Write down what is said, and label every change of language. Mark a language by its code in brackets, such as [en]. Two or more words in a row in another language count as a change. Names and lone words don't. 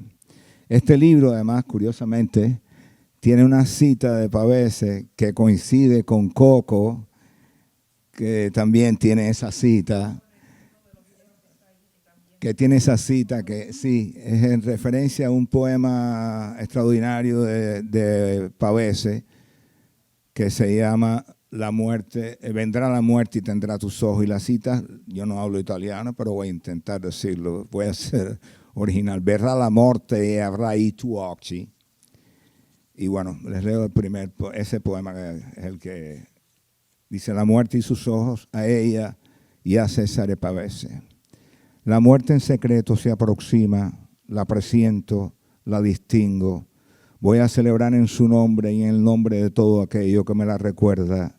[es] Este libro, además, curiosamente, tiene una cita de Pavese que coincide con Coco, que también tiene esa cita, que sí, es en referencia a un poema extraordinario de Pavese que se llama La muerte, vendrá la muerte y tendrá tus ojos. Y la cita, yo no hablo italiano, pero voy a intentar decirlo, voy a ser original. [it] Verrà la morte e avrai i tuoi occhi. [es] Y bueno, les leo ese poema que es el que dice: la muerte y sus ojos, a ella y a Cesare Pavese. La muerte en secreto se aproxima, la presiento, la distingo. Voy a celebrar en su nombre y en el nombre de todo aquello que me la recuerda.